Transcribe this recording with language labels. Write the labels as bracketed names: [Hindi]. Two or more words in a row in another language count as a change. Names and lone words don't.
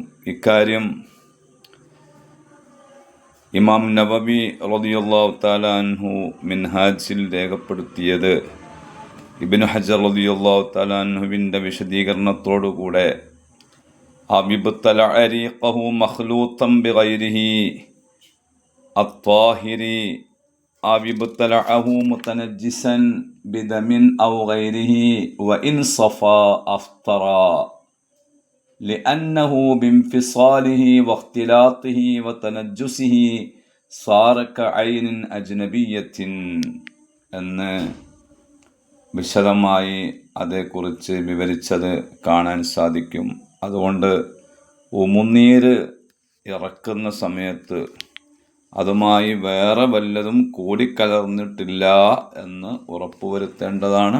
[Malayalam] ഇക്കാര്യം ഇമാം നവവി [Arabic] رضي الله تعالى عنه [Malayalam] മിൻഹാജിൽ രേഖപ്പെടുത്തിയത് ഇബ്നു ഹജർ [Arabic] رضي الله تعالى [Malayalam] അൻഹുവിൻ്റെ വിശദീകരണത്തോടുകൂടെ [Arabic] بابتلاع ريقه مخلوطا بغيره الطاهر بابتلاعه متنجسا بدم أو غيره وإن صفا أفطر لأنه بانفصاله واختلاطه وتنجسه صار كعين أجنبية [Malayalam] എന്ന് വിശദമായി അതേക്കുറിച്ച് വിവരിച്ചത് കാണാൻ സാധിക്കും. അതുകൊണ്ട് ഉമുനീര് ഇറക്കുന്ന സമയത്ത് അതുമായി വേറെ വല്ലതും കൂടിക്കലർന്നിട്ടില്ല എന്ന് ഉറപ്പുവരുത്തേണ്ടതാണ്.